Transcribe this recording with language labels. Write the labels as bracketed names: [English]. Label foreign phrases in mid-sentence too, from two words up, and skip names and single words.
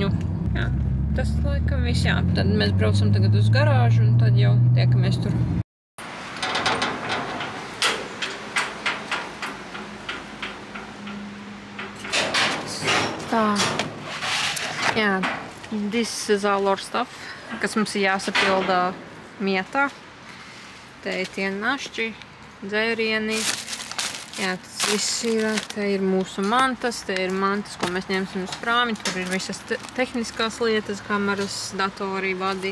[Latvian] Jā, tas laikam viss, jā. Tad mēs braucam tagad uz garāžu un tad jau tiekamies tur. Tā. Jā, [English] this is all our stuff, [Latvian] kas mums ir jāsapildā Miatā. Te ir tie našķi, dzērieni. Jā, tas viss ir, te ir mūsu mantas, te ir mantas, ko mēs ņemsim uz prāmi, tur ir visas tehniskās lietas, kameras, datori, vadi.